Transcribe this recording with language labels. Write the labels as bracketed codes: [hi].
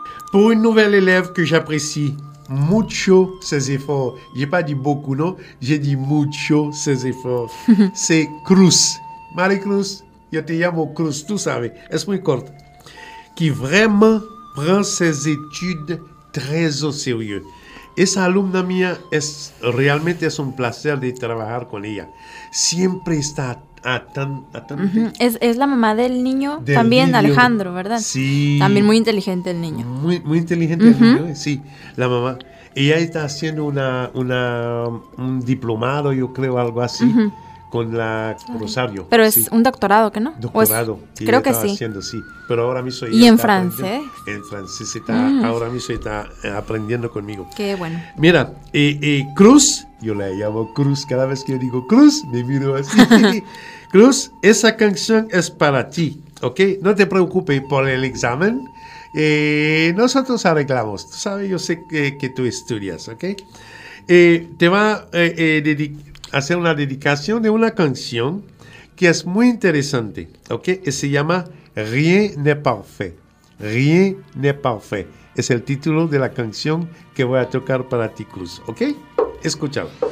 [fr] Pour une nouvelle élève que j'apprécie mucho ses efforts, j'ai pas dit beaucoup, non, j'ai dit mucho ses efforts, c'est Cruz. [es] Marie Cruz, yo te llamo Cruz, tú sabes, es muy corto. [fr] Qui vraiment prend ses études très au sérieux. [es] Esa alumna mía es realmente es un placer de trabajar con ella. Siempre está atenta. Es la mamá del niño del también, niño. Alejandro, ¿verdad? Sí. También muy inteligente el niño. Muy, muy inteligente el niño, sí, la mamá. Ella está haciendo un diplomado, yo creo, algo así, con la Rosario. Pero sí. Es un doctorado, ¿qué no? Doctorado. Es, creo que sí. Haciendo, sí. Pero ahora mismo ella. ¿Y en francés? En francés está, ahora mismo está aprendiendo conmigo. Qué bueno. Mira, Cruz, yo la llamo Cruz, cada vez que yo digo Cruz, me miro así. Cruz, esa canción es para ti, ¿ok? No te preocupes por el examen. Nosotros arreglamos, tú sabes, yo sé que tú estudias, ¿ok? Te va a hacer una dedicación de una canción que es muy interesante, ¿ok? Se llama [fr] Rien n'est parfait. Rien n'est parfait. [es] Es el título de la canción que voy a tocar para ti, Cruz, ¿ok? Escúchalo.